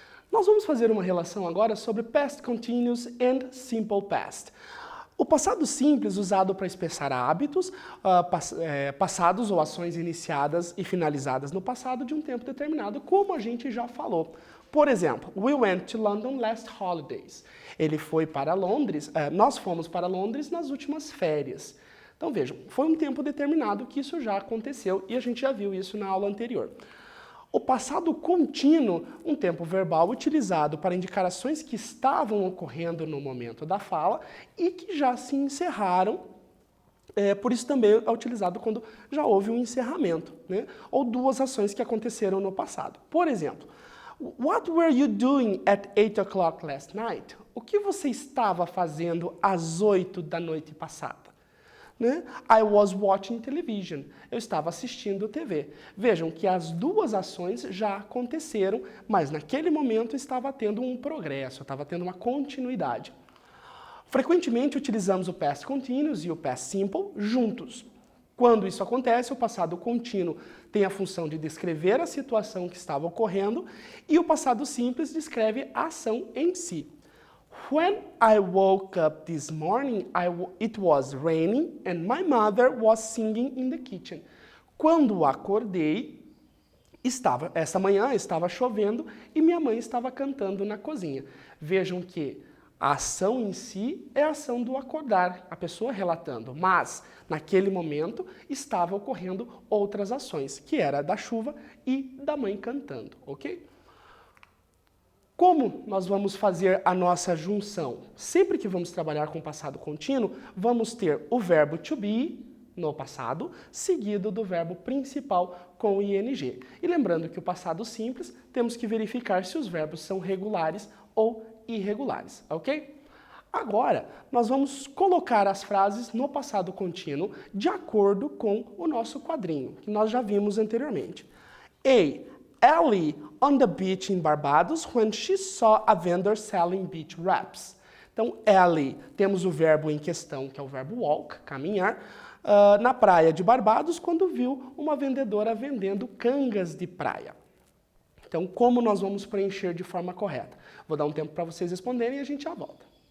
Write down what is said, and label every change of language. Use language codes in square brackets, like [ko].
[pt] Nós vamos fazer uma relação agora sobre [en] past continuous and simple past. [pt] O passado simples, usado para expressar hábitos, passados ou ações iniciadas e finalizadas no passado de um tempo determinado, como a gente já falou. Por exemplo, [en] we went to London last holidays. [pt] Ele foi para Londres, nós fomos para Londres nas últimas férias. Então vejam, foi um tempo determinado que isso já aconteceu e a gente já viu isso na aula anterior. O passado contínuo, um tempo verbal utilizado para indicar ações que estavam ocorrendo no momento da fala e que já se encerraram, por isso também é utilizado quando já houve um encerramento, né? Ou duas ações que aconteceram no passado. Por exemplo, [en] what were you doing at 8 o'clock last night? [pt] O que você estava fazendo às 8 da noite passada? Né? [en] I was watching television. [pt] Eu estava assistindo TV. Vejam que as duas ações já aconteceram, mas naquele momento estava tendo um progresso, estava tendo uma continuidade. Frequentemente utilizamos o past continuous e o past simple juntos. Quando isso acontece, o passado contínuo tem a função de descrever a situação que estava ocorrendo e o passado simples descreve a ação em si. [en] When I woke up this morning, it was raining and my mother was singing in the kitchen. [pt] Quando acordei, essa manhã estava chovendo e minha mãe estava cantando na cozinha. Vejam que a ação em si é a ação do acordar, a pessoa relatando, mas naquele momento estava ocorrendo outras ações, que era da chuva e da mãe cantando, ok? Como nós vamos fazer a nossa junção? Sempre que vamos trabalhar com passado contínuo, vamos ter o verbo to be no passado, seguido do verbo principal com o ing. E lembrando que o passado simples, temos que verificar se os verbos são regulares ou irregulares, ok? Agora, nós vamos colocar as frases no passado contínuo de acordo com o nosso quadrinho, que nós já vimos anteriormente. [en] Ellie on the beach in Barbados when she saw a vendor selling beach wraps. [pt] Então, Ellie, temos o verbo em questão, que é o verbo walk, caminhar, na praia de Barbados, quando viu uma vendedora vendendo cangas de praia. Então, como nós vamos preencher de forma correta? Vou dar um tempo para vocês responderem e a gente já volta.